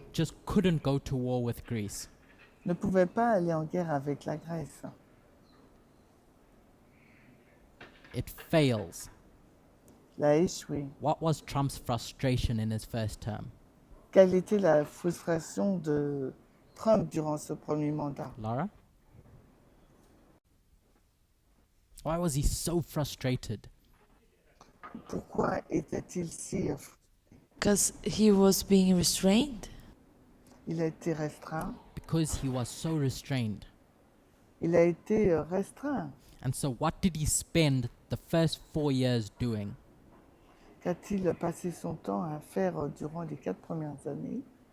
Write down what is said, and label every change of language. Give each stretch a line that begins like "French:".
English: just couldn't go to war with Greece.
French: ne pouvait pas aller en guerre avec la Grèce.
English: It fails.
French: Il a échoué.
English: What was Trump's frustration in his first term?
French: Quelle était la frustration de Trump durant ce premier mandat?
English: Laura? Why was he so frustrated?
French: Pourquoi était-il si...
English: Because he was being restrained.
French: Il a été restreint.
English: Because he was so restrained.
French: Il a été restreint.
English: And so what did he spend the first 4 years doing?
French: Qu'a-t-il passé son temps à faire durant les 4 premières années?